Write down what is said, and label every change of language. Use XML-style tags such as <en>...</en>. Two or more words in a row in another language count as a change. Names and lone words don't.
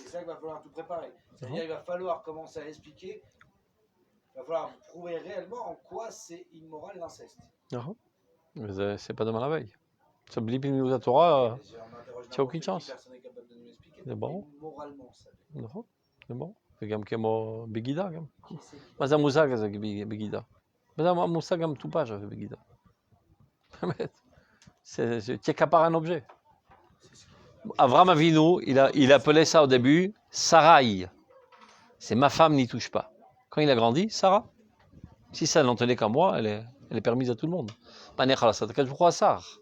<fr>C'est ça qu'il va falloir tout préparer. C'est-à-dire qu'il va falloir commencer à expliquer, il va falloir prouver réellement en quoi c'est immoral l'inceste. Mais c'est pas demain la veille. Ça me dit que la Torah, tu n'as aucune chance. Personne n'est capable de nous l'expliquer. C'est bon. Moralement, ça. C'est bon. C'est comme</fr> <he>כמו בגידה גם. מה זה המושג הזה בגידה? מה זה המושג המטופש הזה בגידה? באמת.</he> <fr>Tu accapares un objet. Avram Avinu, il appelait ça au début Sarai. C'est ma femme n'y touche pas. Quand il a grandi, Sarah. Si ça n'en tenait qu'à moi, elle est permise à tout le monde. Pourquoi ça?</fr>